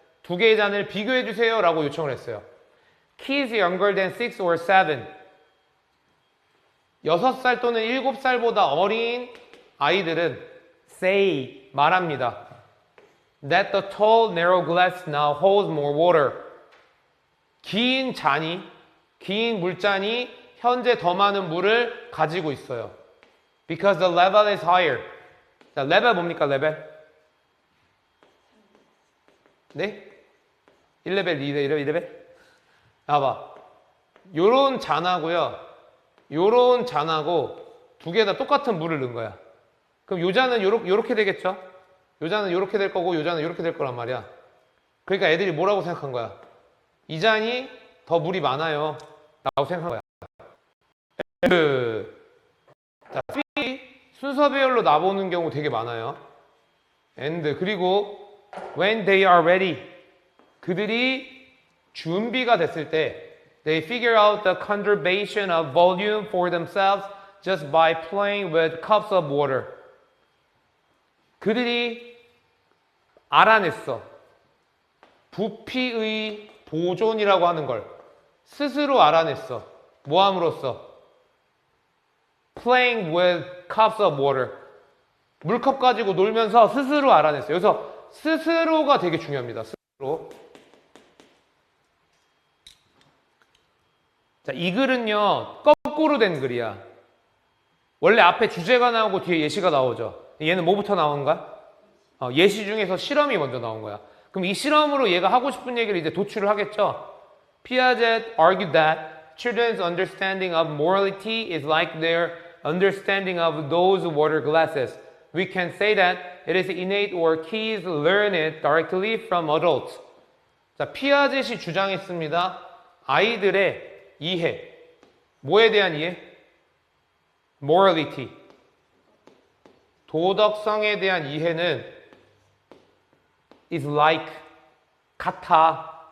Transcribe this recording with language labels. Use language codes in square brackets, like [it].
[ko] 두 개의 잔을 비교해 주세요 라고 요청을 했어요. [en] Kids younger than 6 or 7. [ko] 6살 또는 7살보다 어린 아이들은 say, 말합니다. [en] That the tall, narrow glass now holds more water. [ko] 긴 물잔이 현재 더 많은 물을 가지고 있어요. [en] Because the level is higher. [ko] 자, 레벨 뭡니까, 레벨? 네? 1레벨, 2레벨? 봐봐. 요런 잔하고요. 요런 잔하고 두 개 다 똑같은 물을 넣은 거야. 그럼 요 잔은 요렇게 되겠죠? 요 잔은 요렇게 될 거고 요 잔은 요렇게 될 거란 말이야. 그러니까 애들이 뭐라고 생각한 거야? 이 잔이 더 물이 많아요. 라고 생각한 거야. 자, 순서 배열로 나오는 경우 되게 많아요. [en] And [ko] 그리고 [en] when they are ready. [ko] 그들이 준비가 됐을 때 [en] they figure out the conservation of volume for themselves just by playing with cups of water. [ko] 그들이 알아냈어. 부피의 보존이라고 하는 걸 스스로 알아냈어. 뭐 함으로써? [en] Playing with cups of water. [ko] 물컵 가지고 놀면서 스스로 알아냈어요. 여기서 스스로가 되게 중요합니다. 스스로. 자, 이 글은요, 거꾸로 된 글이야. 원래 앞에 주제가 나오고 뒤에 예시가 나오죠. 얘는 뭐부터 나오는가? 예시 중에서 실험이 먼저 나온 거야. 그럼 이 실험으로 얘가 하고 싶은 얘기를 이제 도출을 하겠죠. [en] Piaget argued that children's understanding of morality is like their understanding of those water glasses. We can say that it is innate or kids learn it directly from adults. [ko] 자, 피아젯이 주장했습니다. 아이들의 이해. 뭐에 대한 이해? morality. 도덕성에 대한 이해는 [en] is like, [ko] 같아.